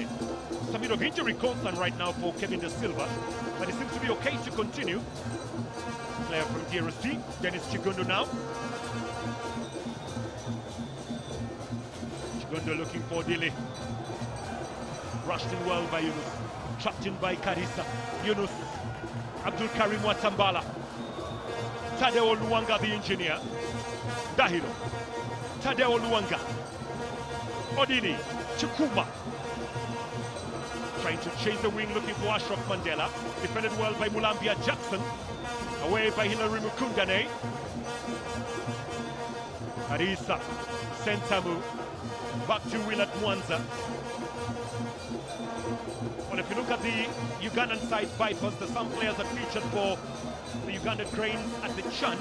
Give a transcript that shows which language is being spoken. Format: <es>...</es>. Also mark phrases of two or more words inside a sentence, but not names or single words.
<en>Some bit of injury concern right now for Kevin Da Silva, but it seems to be okay to continue. Player from DRC, Dennis Chigundu now. Chigundu looking for Dili. Rushed in well by Yunus. Trapped in by Karisa. Yunus. Abdul Karim Watambala. Tadeo Luanga, the engineer. Dahiro. Tadeo Luanga. Odili. Chukuma. Trying to chase the wing, looking for Ashraf Mandela. Defended well by Mulambia Jackson. Away by Hilary Mukundane. Arisa. Sentamu. Back to Willard Mwanza. Well, if you look at the Ugandan side Vipers, there's some players that featured for the Ugandan Cranes at the Chan.</en>